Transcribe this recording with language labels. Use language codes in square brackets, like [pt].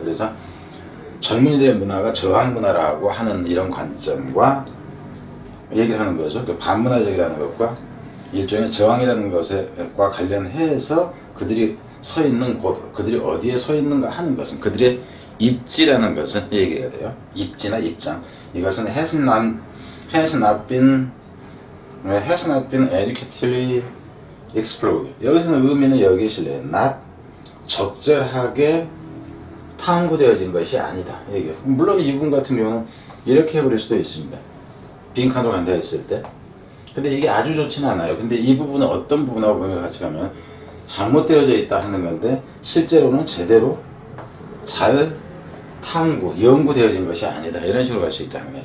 [ko] 그래서 젊은이들의 문화가 저항 문화라고 하는 이런 관점과 얘기를 하는 거죠. 반문화적이라는 것과 일종의 저항이라는 것과 관련해서 그들이 서 있는 곳, 그들이 어디에 서 있는가 하는 것은 그들의 입지라는 것은 얘기해야 돼요. 입지나 입장. 이것은 [en] has not been adequately explored. [ko] 여기서는 의미는 여기 실려요. not 적절하게 탐구되어진 것이 아니다. 얘기해요. 물론 이분 같은 경우는 이렇게 해버릴 수도 있습니다. 빈칸으로 간다 했을 때. 근데 이게 아주 좋지는 않아요. 근데 이 부분은 어떤 부분하고 같이 가면 잘못되어져 있다 하는 건데 실제로는 제대로 잘 탐구, 연구되어진 것이 아니다. 이런 식으로 갈 수 있다는 거예요.